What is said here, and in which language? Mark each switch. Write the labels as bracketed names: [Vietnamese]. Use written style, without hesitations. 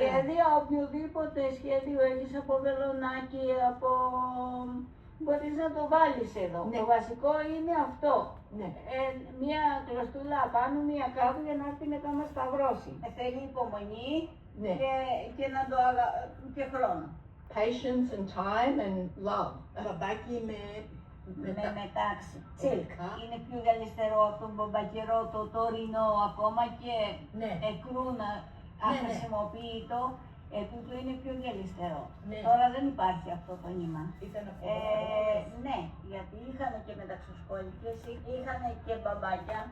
[Greek] Σχέδιο, οποιοδήποτε σχέδιο έχεις από βελονάκι, από... μπορείς να το βάλεις εδώ. Ναι. Το βασικό είναι αυτό. Ναι. Μία κλωστούλα απάνω, μία κάτω για να έρθει μετά να σταυρώσει. Θέλει υπομονή Ναι. και να το και χρόνο. [English] Patience and time and love. [Greek] Μπαμπάκι με μετάξι. Silk. Μετά. Είναι πιο γαλιστερό από τον μπομπακερό, το τωρινό, ακόμα και Ναι. εκρούνα Ναι, ναι. αχρησιμοποιητό. Τούτο είναι πιο γελιστερό. Ναι. Τώρα δεν υπάρχει αυτό το νήμα. Ήταν από Ναι, γιατί είχαν και μεταξοσκόλικες, είχαν και μπαμπάκια